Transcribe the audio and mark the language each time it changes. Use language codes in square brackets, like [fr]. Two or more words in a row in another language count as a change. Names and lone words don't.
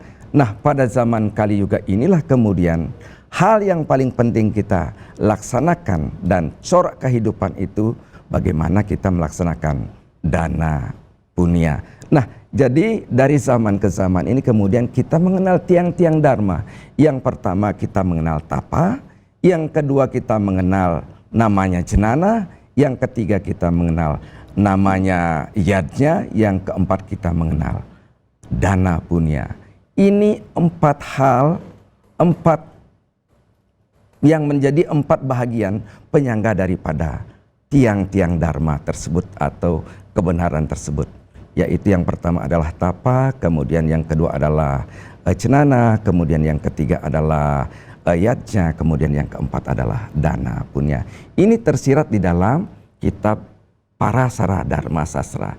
[id] Nah, pada zaman Kali Yuga inilah kemudian hal yang paling penting kita laksanakan dan corak kehidupan itu bagaimana kita melaksanakan [sa] dana punya. [id] Nah, jadi dari zaman ke zaman ini kemudian kita mengenal tiang-tiang dharma. Yang pertama kita mengenal tapa, yang kedua kita mengenal namanya jenana, yang ketiga kita mengenal namanya yadnya, yang keempat kita mengenal [sa] dana punya. [id] Ini 4 hal, 4 yang menjadi 4 bahagian penyangga daripada tiang-tiang dharma tersebut atau kebenaran tersebut. Yaitu yang pertama adalah tapa, kemudian yang kedua adalah cenana, kemudian yang ketiga adalah yadnya, kemudian yang keempat adalah [sa] dana punya. [id] Ini tersirat di dalam kitab Parasara Dharma Sastra.